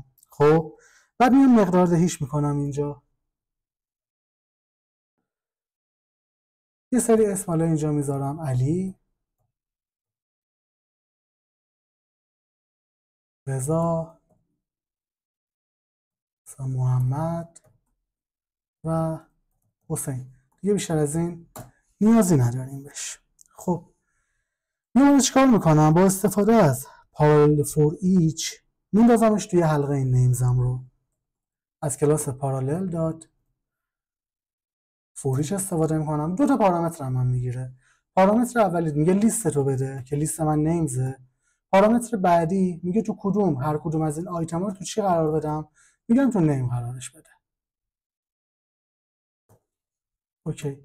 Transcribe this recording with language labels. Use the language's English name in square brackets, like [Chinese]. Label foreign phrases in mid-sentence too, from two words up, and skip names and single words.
[Persian] خب بعد میام مقدار دهیش میکنم. اینجا یه سری اسم حالا اینجا میذارم علی، رضا، محمد و حسین. دیگه بیشتر از این نیازی نداریم بهش. خب میام چیکار میکنم؟ با استفاده از [English] parallel for each [Persian] میندازمش توی حلقه این نیمزم رو. از کلاس [English] parallel dot for each [Persian] استفاده میکنم. دو تا پارامتر هم میگیره. پارامتر اولی میگه لیست رو بده که لیست من نیمزه. پارامتر بعدی میگه تو کدوم، هر کدوم از این آیتم رو تو چی قرار بدم؟ میگم تو نیم قرارش بده. اوکی.